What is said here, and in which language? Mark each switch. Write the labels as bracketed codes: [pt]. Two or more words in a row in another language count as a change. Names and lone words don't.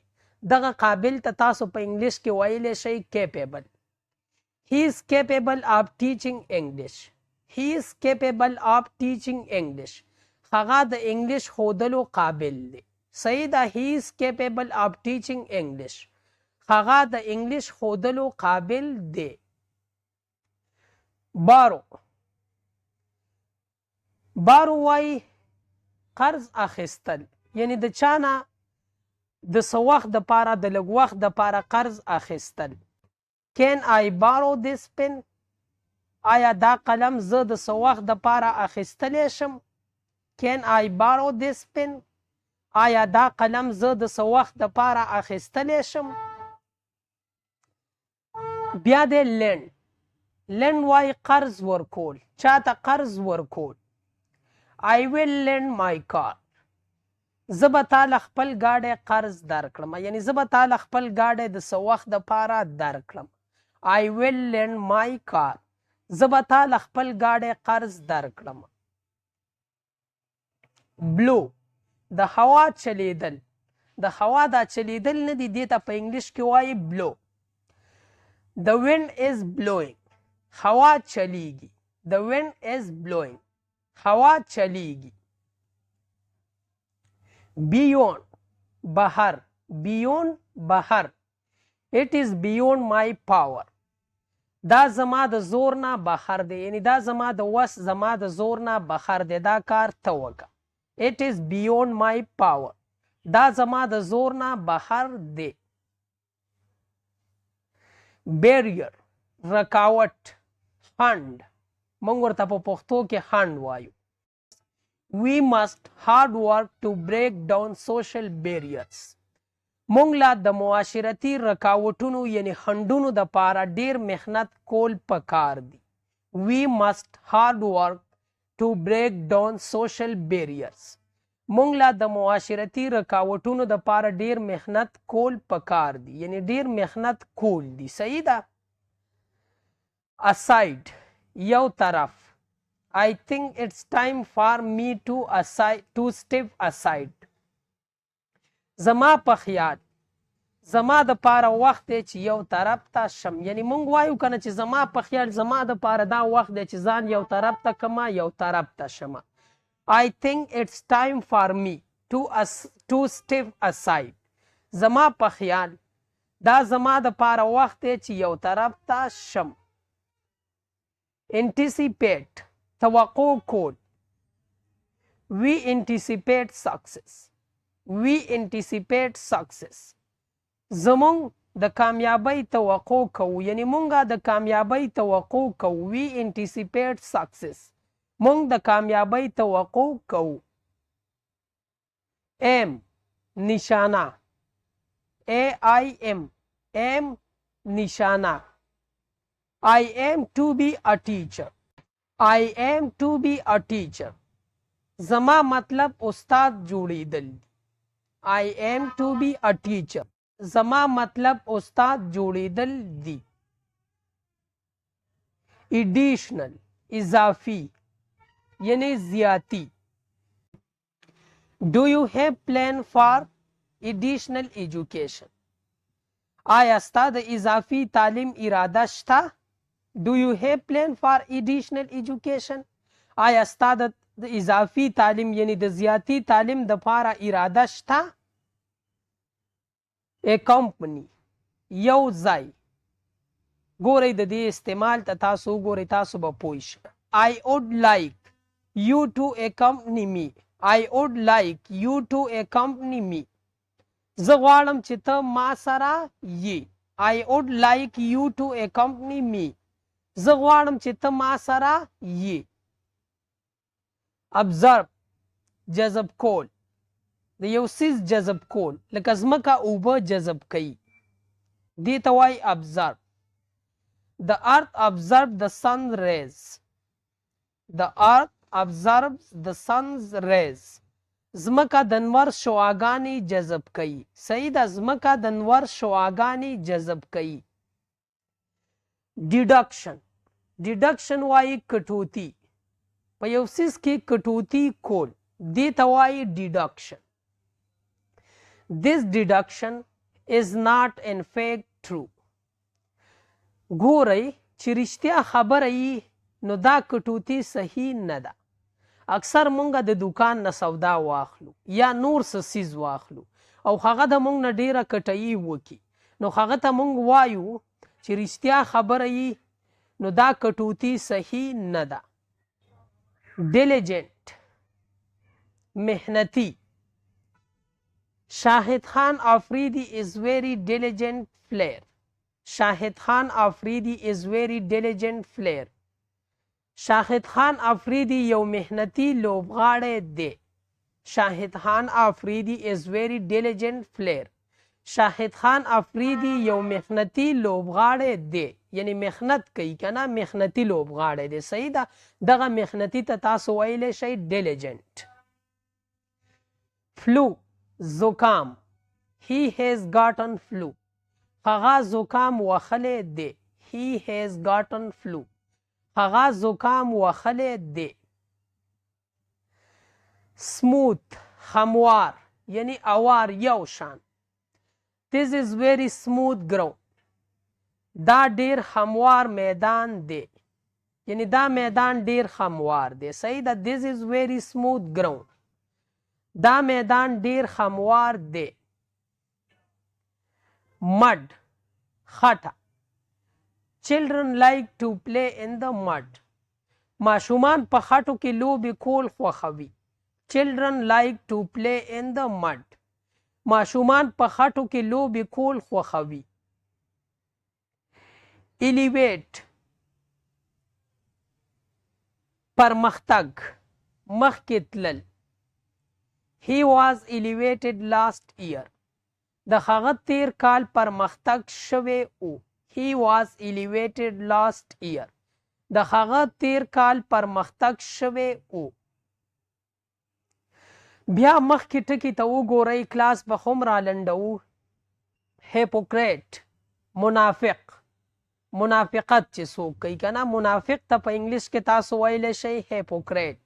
[ps] دغه قابل ته تاسو په انګلیش کې ویلی شئ کیپیبل. [en] He is capable of teaching English. He is capable of teaching English. [ps] هغه د انګلیش ښودلو قابل دی. صحیح ده؟ He is capable of teaching English. هغه د انګلیش ښودلو قابل دی. بارو. بارو وایي قرض اخیستل، یعنی د چا نه د څه وخت دپاره، د لږ وخت دپاره قرض اخیستل. [en] Can I borrow this pen? [ps] آیا دا قلم زه د څه وخت دپاره اخیستلی شم؟ [en] Can I borrow this pen? [ps] آیا دا قلم زه د څه وخت دپاره اخیستلی شم؟ بیا دی لینډ. لینډ وایي قرض ورکول، چاته قرض ورکول. [en] I will lend my car. [ps] زه به تاله خپل ګاډی قرض درکړم، یعنی زه به تاله خپل ګاډی د څه وخت دپاره درکړم. [en] I will lend my car. [ps] زه به تاله خپل ګاډی قرض درکړم. بلو د هوا چلیدل د هوا دا چلیدل نه دي دې ته په انګلیش کې وایي بلو. [en] The wind is blowing. [ps] هوا چلیږي. [en] The wind is blowing. [ps] هوا چلیږي. Beyond بهر. [en] Beyond بهر. It is beyond my power. [ps] دا زما د زور نه بهر دی، یعنی دا زما د وس زما د زور نه بهر دی، دا کار ته وکړه. [en] It is beyond my power. [ps] دا زما د زور نه بهر دی. Barrier رکاوټ، خنډ، موږ ورته په پښتو کې خنډ وایو. [en] We must hard work to break down social barriers. [ps] مونږ لا د معاشرتي رکاوټونو یعنی خنډونو د پاره ډیر محنت کول پکار دي. [en] We must hard work to break down social barriers. [ps] مونږ لا د معاشرتي رکاوټونو د پاره ډیر محنت کول پکار دي، یعنی ډیر محنت کول دي. صحیح ده. Aside یو طرف. [en] I think it's time for me to step aside. [ps] زما په خیال زما د پاره وخت دی چې یو طرف ته شم، یعنی مونږ وایو کنه چې زما په خیال زما د پاره دا وخت دی چې ځان یو طرف ته کما یو طرف ته شمه. [en] I think it's time for me to step aside. [ps] زما په خیال دا زما د پاره وخت دی چې یو طرف ته شم. Anticipate توقع کول. [en] We anticipate success. We anticipate success. [ps] زمونږ د کامیابی توقع کوو، یعنی مونږه د کامیابی توقع کوو. [en] We anticipate success. [ps] مونږ د کامیابی توقع کوو. Aim نشانه. [en] AIM aim نشانه. I aim to be a teacher. I aim to be a teacher. [ps] زما مطلب استاد جوړیدل. [en] I aim to be a teacher. [ps] زما مطلب استاد جوړیدل دي. Additional اضافي یعنی زیاتی. [en] Do you have plan for additional education? [ps] آیا ستا د اضافي تعلیم اراده شته؟ [en] Do you have plan for additional education? [ps] آیا ستا د اضافي تعلیم یعنی د زیاتی تعلیم د پاره اراده شته؟ [en] A company [ps] یو ځای. ګورئ د دې استعمال ته تاسو وګورئ، تاسو به پوه شئ. [en] I would like you to accompany me. I would like you to accompany me. [ps] زه غواړم چې ته ما سره یې. [en] I would like you to accompany me. [ps] زه غواړم چې ته ما سره یې. Observe جذب کول. د یو څیز جذب کول، لکه ځمکه اوبه جذب کوي، دې ته وایي observe. [en] The earth observes the sun's rays. The earth observes the sun's rays. [ps] ځمکه د نور شعاګانې جذب کوي. صحیح ده. ځمکه د نور شعاګانې جذب کوي. [en] Deduction. Deduction [ps] وایي کټوتي. په یو څیز کې کټوتي کول، دې ته وایي deduction. [en] This deduction is not in fact true. [ps] ګورئ چې رښتیا خبره یي نو دا کټوتي صحیح نه ده. اکثر مونږ د دکان نه سودا واخلو یا نور څه څیز واخلو او هغه د مونږ نه ډیره کټایي وکړي، نو هغه ته مونږ وایو چې رښتیا خبره یي نو دا کټوتي صحیح نه ده. Diligent محنتی. [en] شاهد خان آفریدی is very diligent player. شاهد خان آفریدی is very diligent player. [ps] شاهد خان آفریدی یو محنتی لوبغاړی دی. [en] شاهد خان آفریدی is very diligent player. [ps] شاهد خان آفریدی یو محنتی لوبغاړی دی، یعنی محنت کوي کنه، محنتی لوبغاړی دی. صحیح ده. دغه محنتی ته تاسو ویلی شئ diligent. [en] Flu زکام. He has gotten flu. [ps] هغه زکام وخلی دی. [en] He has gotten flu. [ps] هغه زکام وخلی دی. Smooth هموار یعنی اوار یو شان. [en] This is very smooth ground. [ps] دا ډیر هموار میدان دی یعنی دا میدان ډیر هموار دی. صحیح ده. [en] This is very smooth ground. [ps] دا میدان ډیر هموار دی. mud خټه. [en] Children like to play in the mud. [ps] ماشومان په خټو کې لوبې کول خوښوي. [en] Children like to play in the mud. [ps] ماشومان په خټو کې لوبې کول خوښوي. elevate پرمختګ مخکې تلل. [en] He was elevated last year. [ps] د هغه تیر کال پرمختګ شوی و. [en] He was elevated last year. [ps] د هغه تیر کال پرمختګ شوی و. بیا مخکې ټکي ته وګورئ کلاس به هم را لنډوو. hypocrite منافق منافقت چې څوک کوي که نه منافق ته په انګلیش کې تاسو ویلی شئ hypocrite.